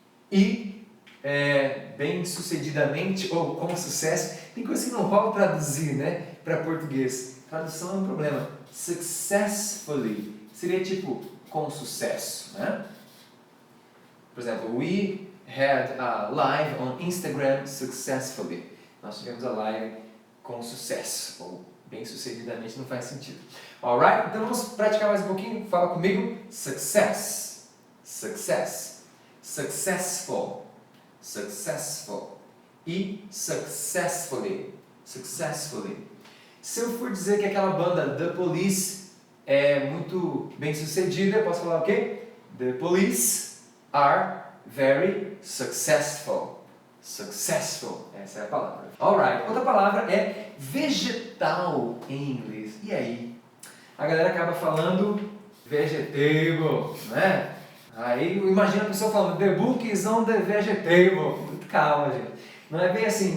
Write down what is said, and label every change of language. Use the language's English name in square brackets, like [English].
[Portuguese] E bem-sucedidamente ou com sucesso, tem coisa que não rola traduzir, né, para português. Tradução é um problema. Successfully seria tipo com sucesso, né? Por exemplo, [English] we had a live on Instagram successfully. [Portuguese] Nós tivemos a live com sucesso, ou bem-sucedidamente não faz sentido. Alright? Então vamos praticar mais um pouquinho. Fala comigo. Success. Success. [English] Successful. Successful. E successfully. Successfully. [Portuguese] Se eu for dizer que aquela banda The Police é muito bem sucedida, eu posso falar o quê? [English] The Police are very successful. [Portuguese] Successful, essa é a palavra. Alright, outra palavra é vegetal em inglês. E aí? A galera acaba falando vegetable, né? Aí imagina a pessoa falando [English] the book is on the vegetable. [Portuguese] Calma, gente. Não é bem assim.